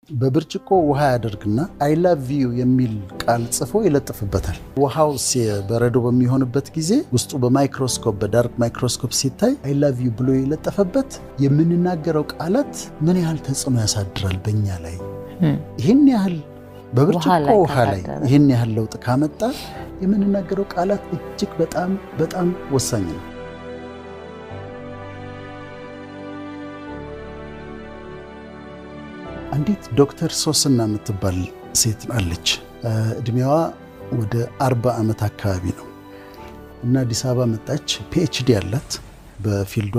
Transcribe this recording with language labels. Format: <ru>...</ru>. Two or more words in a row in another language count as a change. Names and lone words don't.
<am>በብርጭቆ ውሃ ያደርግና</am> <en>I love you</en> <am>የሚል ቃል ጽፎ ይለጥፍበታል። ውሃው በረዶ በሚሆንበት ጊዜ ውስጡ በማይክሮስኮፕ በዳርክ ማይክሮስኮፕ ሲታይ</am> <en>I love you</en> <am>ብሎ የለጠፈበት የምንናገረው ቃላት ምን ያህል ተጽዕኖ ያሳድራል በእኛ ላይ ይህን ያህል በብርጭቆ ውሃ ላይ ይህን ያህል ለውጥ ካመጣ የምንናገረው ቃላት እጅግ በጣም በጣም ወሳኝ ነው። አንዲት ዶክተር ሶስና የምትባል ሴት አለች። እድሜዋ ወደ 40 ዓመት አካባቢ ነው እና አዲስ አበባ መጣች። ፒኤችዲ አላት። በፊልዷ</am>